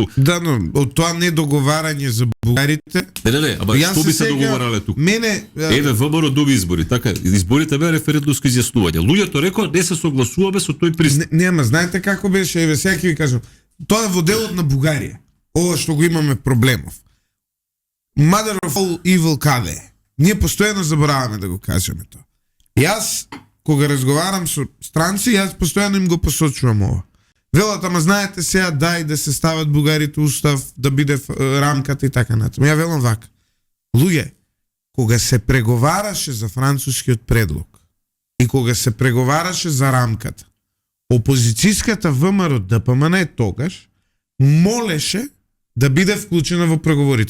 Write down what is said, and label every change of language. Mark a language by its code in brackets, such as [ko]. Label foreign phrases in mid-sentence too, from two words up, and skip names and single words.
[mk] Да, но од тоа недоговарање за бугарите... Не, ама што би се договорале тука? Мене... Еве ВМРО доби избори, така, изборите беа референдумско изјаснување. Луѓето рекоа не се согласуваме со тој пристап. Не, ама знаете како беше, еве сега ќе ви кажам. Тоа е во делот на Бугарија. Ова што го имаме проблемов. [en] Mother of all evil [mk] каде е? Ние постојано забораваме да го кажеме тоа. Јас кога разговарам со странци, јас постојано им го посочувам ова. Велат, ама знаете сега, дај да се стават бугарите устав, да биде рамката и така натаму. Ја велам вака. Луѓе, кога се преговараше за францускиот предлог и кога се преговараше за рамката, опозицијската ВМРО ДПМН тогаш молеше да биде вклучена во преговорите.